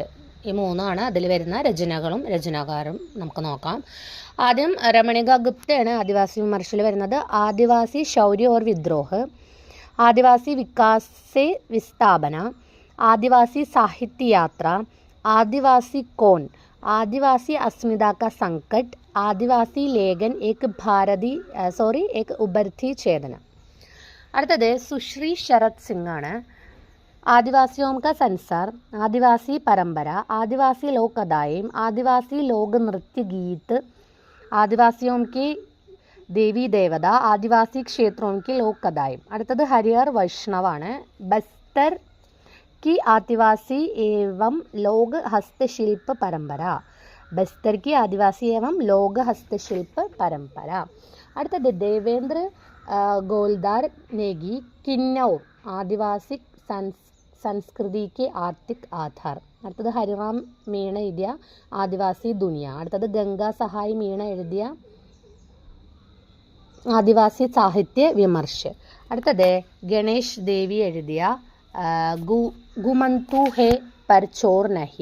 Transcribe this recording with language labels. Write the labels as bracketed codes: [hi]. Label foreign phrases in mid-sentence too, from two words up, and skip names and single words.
[ml] ഈ മൂന്നാണ് അതിൽ വരുന്ന രചനകളും രചനാകാരും നമുക്ക് നോക്കാം. ആദ്യം രമണിക ഗുപ്തയാണ് ആദിവാസി വിമർശിൽ വരുന്നത്. [hi] आदिवासी शौर्य और विद्रोह, आदिवासी विकास विस्थापन, आदिवासी साहित्य यात्रा, आदिवासी कोन, आदिवासी अस्मिता का संकट, आदिवासी लेखन एक उभरती चेतना. [ml] അടുത്തത് സുശ്രീ ശരത് സിംഗ് ആണ്. [hi] आदिवासियों का संसार, आदिवासी परंपरा, आदिवासी लोक कथाएं, आदिवासी लोक नृत्य गीत, आदिवासियों की देवी देवता, आदिवासी क्षेत्रों की लोक कथाएं. [ml] അടുത്തത് ഹരിഹർ വൈഷ്ണവ് ആണ്. [hi] ബസ്തർ की आदिवासी एवं लोक हस्तशिल्प परंपरा, बस्तर की आदिवासी एवं लोक हस्तशिल्प परंपरा. [ml] അടുത്തത് ദേവേന്ദ്ര ഗോൽദാർ നേഗി കിന്നൗർ, [hi] आदिवासी संस्कृति के आर्थिक आधार. [ml] അടുത്തത് ഹരിറാം മീണ എഴുതിയ ആദിവാസി ദുനിയ. അടുത്തത് ഗംഗാ സഹായ് മീണ എഴുതിയ ആദിവാസി സാഹിത്യ വിമർശ്. അടുത്തത് ഗണേഷ് ദേവി എഴുതിയ ഗുമന്തു ഹേ പർ ചോർ നഹി.